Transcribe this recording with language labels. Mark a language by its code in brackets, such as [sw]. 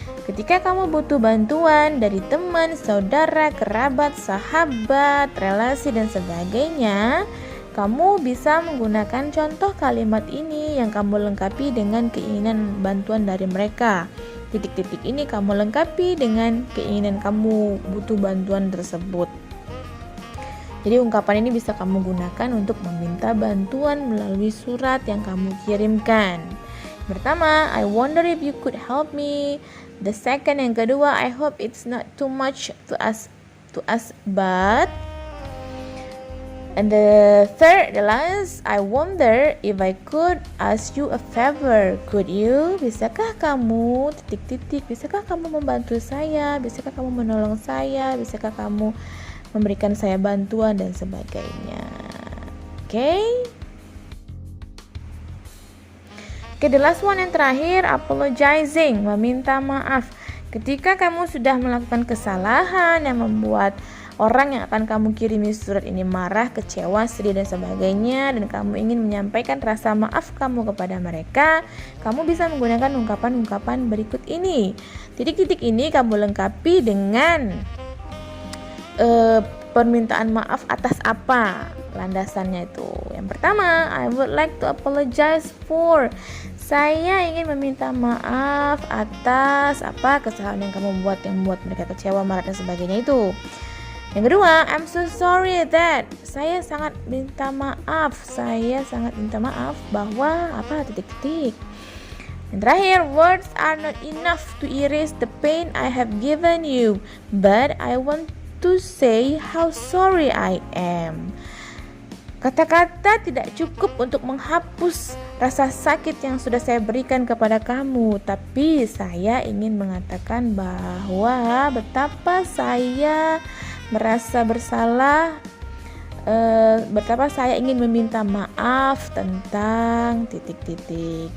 [id] Ketika kamu butuh bantuan dari teman, saudara, kerabat, sahabat, relasi, dan sebagainya, kamu bisa menggunakan contoh kalimat ini yang kamu lengkapi dengan keinginan bantuan dari mereka. Titik-titik ini kamu lengkapi dengan keinginan kamu butuh bantuan tersebut. Jadi ungkapan ini bisa kamu gunakan untuk meminta bantuan melalui surat yang kamu kirimkan. Pertama, [en] I wonder if you could help me. The second, [id] yang kedua, [en] I hope it's not too much to ask, but. And the third, the last, I wonder if I could ask you a favor. Could you? [id] Bisakah kamu titik-titik? Bisakah kamu membantu saya? Bisakah kamu menolong saya? Bisakah kamu memberikan saya bantuan dan sebagainya? Okay? Oke, [en] the last one [id] yang terakhir, apologizing, meminta maaf. Ketika kamu sudah melakukan kesalahan yang membuat orang yang akan kamu kirimi surat ini marah, kecewa, sedih, dan sebagainya, dan kamu ingin menyampaikan rasa maaf kamu kepada mereka, kamu bisa menggunakan ungkapan-ungkapan berikut ini. Titik-titik ini kamu lengkapi dengan permintaan maaf atas apa landasannya itu. Yang pertama, [en] I would like to apologize for. [id] Saya ingin meminta maaf atas apa kesalahan yang kamu buat yang membuat mereka kecewa, marah, dan sebagainya itu. Yang kedua, [en] I'm so sorry that. [id] Saya sangat minta maaf bahwa apa titik-titik. [en] Yang terakhir, words are not enough to erase the pain I have given you, but I want to say how sorry I am. [id] Kata-kata tidak cukup untuk menghapus rasa sakit yang sudah saya berikan kepada kamu, tapi saya ingin mengatakan bahwa betapa saya merasa bersalah, betapa saya ingin meminta maaf tentang titik-titik.